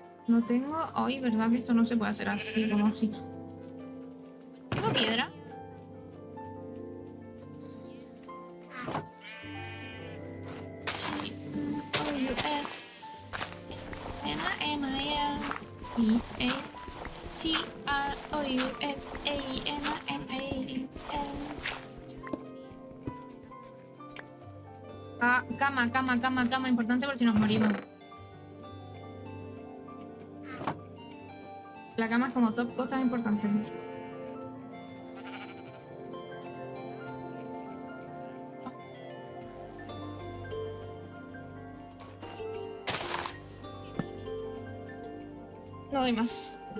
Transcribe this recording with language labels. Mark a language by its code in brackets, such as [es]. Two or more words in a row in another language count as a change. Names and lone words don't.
[es] No tengo... Ay, ¿verdad que esto no se puede hacer así, como así? ¿Tengo piedra? T-O-U-S N-I-M-I-L-E-A T-R-O-U-S-A-N-M-A-L. Ah, cama, importante por si nos morimos. La cama es como top cosas importantes. No doy más.